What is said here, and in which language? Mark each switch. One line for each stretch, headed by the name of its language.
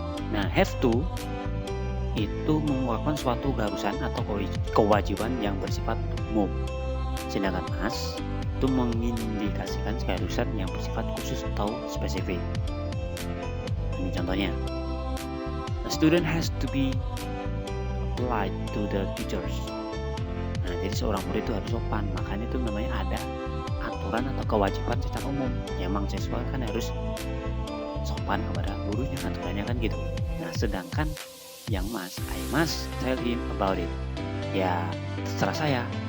Indonesian: Nah, have to itu merupakan suatu keharusan atau kewajiban yang bersifat umum. Sedangkan must itu mengindikasikan keharusan yang bersifat khusus atau spesifik. Ini contohnya.
English: A student has to be polite to the teachers.
Indonesian: Nah, jadi seorang murid itu harus sopan, makanya itu namanya ada aturan atau kewajiban secara umum. Ya, memang siswa kan harus sopan kepada gurunya, aturannya kan gitu. Nah, sedangkan yang must,
English: I must tell him about it.
Indonesian: Ya, terserah saya